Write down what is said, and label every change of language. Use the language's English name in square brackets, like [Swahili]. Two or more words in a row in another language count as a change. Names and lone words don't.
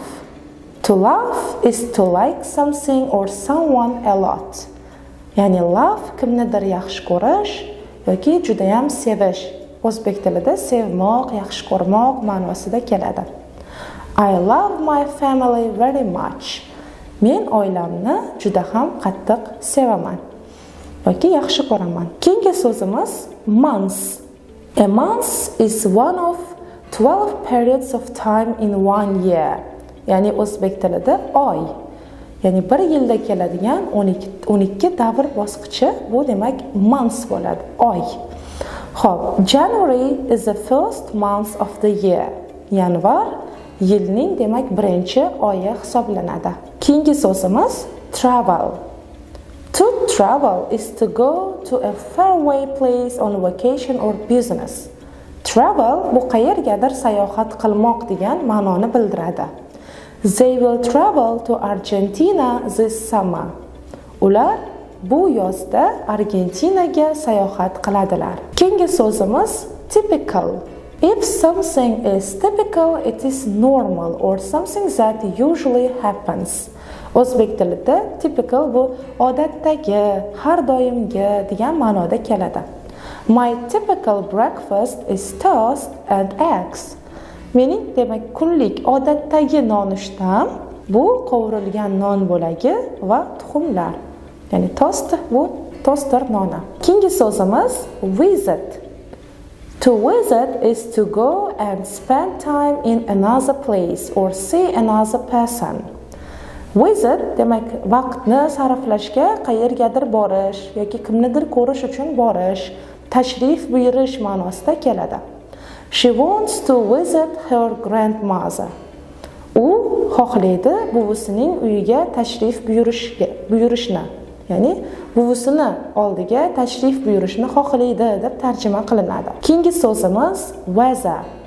[English] To love is to like something or someone a lot. [Uzbek] Ya'ni love kimnidir yaxshi ko'rish yoki juda ham sevish. O'zbek tilida sevmoq, yaxshi ko'rmoq ma'nosida keladi. [English] I love my family very much. [Uzbek] Men oilamni juda ham qattiq sevaman yoki yaxshi ko'raman. Keyingi so'zimiz month. [English] A month is one of 12 periods of time in one year. [Uzbek] Ya'ni o'zbek tilida oy. Ya'ni bir yilda keladigan 12 davr bosqichi bu demak month bo'ladi, oy. Xo'p, [English] January is the first month of the year. [Uzbek] Yanvar yilning demak birinchi oyi hisoblanadi. Keyingi so'zimiz travel. [English] To travel is to go to a faraway place on vacation or business. [Uzbek] Travel bu qayergadir sayohat qilmoq degan ma'noni bildiradi. [English] They will travel to Argentina this summer. [Uzbek] Ular bu yozda Argentinaga sayohat qiladilar. Keyingi so'zimiz typical. [English] If something is typical, it is normal or something that usually happens. [Uzbek] O'zbek tilida typical bu odatdagi, har doimgi degan ma'noda keladi. [English] My typical breakfast is toast and eggs. [Uzbek] Mening demak kunlik odatdagi nonushtam bu qovurilgan non bo'lagi va tuxumlar. Ya'ni toast bu toster noni. Keyingi so'zimiz visit. [English] To visit is to go and spend time in another place or see another person. [Uzbek] Visit demak vaqtni sarflashga, qayergadir borish yoki kimnidir ko'rish uchun borish, tashrif buyurish ma'nosida keladi. [English] She wants to visit her grandmother. [Uzbek] U xohlaydi buvisining uyiga tashrif buyurishni. Ya'ni buvisini oldiga tashrif buyurishni xohlaydi deb tarjima qilinadi. Keyingi so'zimiz weather.